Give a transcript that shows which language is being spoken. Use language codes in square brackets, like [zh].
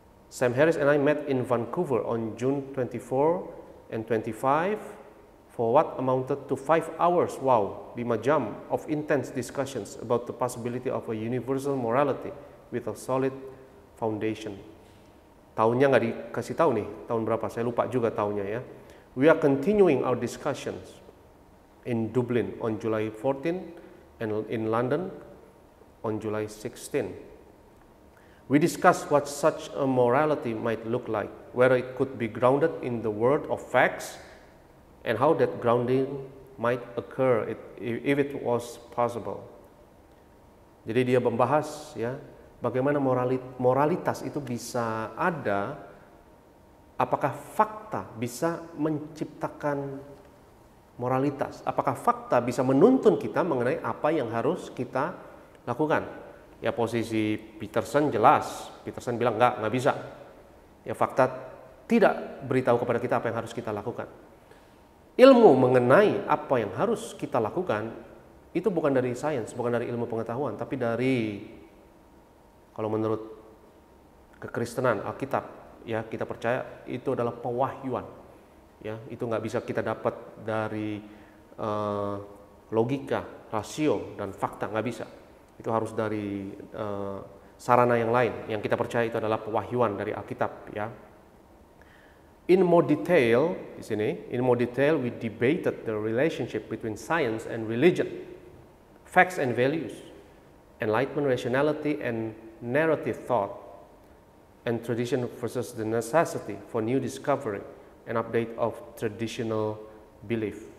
[en] Sam Harris and I met in Vancouver on June 24 and 25 for what amounted to 5 hours, wow, [id] 5 jam [en] of intense discussions about the possibility of a universal morality with a solid foundation. [id] Tahunnya nggak dikasih tahu nih, tahun berapa, saya lupa juga tahunnya ya. [en] We are continuing our discussions in Dublin on July 14 and in London on July 16. We discussed what such a morality might look like, whether it could be grounded in the world of facts, and how that grounding might occur if it was possible. [id] Jadi dia membahas ya, bagaimana moralitas itu bisa ada, apakah fakta bisa menciptakan moralitas, apakah fakta bisa menuntun kita mengenai apa yang harus kita lakukan. Ya posisi Peterson jelas, Peterson bilang nggak bisa. Ya fakta tidak beritahu kepada kita apa yang harus kita lakukan. Ilmu mengenai apa yang harus kita lakukan itu bukan dari sains, bukan dari ilmu pengetahuan, tapi dari, kalau menurut kekristenan, Alkitab, ya kita percaya itu adalah pewahyuan. Ya, itu nggak bisa kita dapat dari logika, rasio, dan fakta, nggak bisa. Itu harus dari sarana yang lain. Yang kita percaya itu adalah pewahyuan dari Alkitab. Ya. [en] In more detail, [id] di sini, [en] in more detail we debated the relationship between science and religion, facts and values, enlightenment, rationality, and narrative thought, and tradition versus the necessity for new discovery, an update of traditional belief.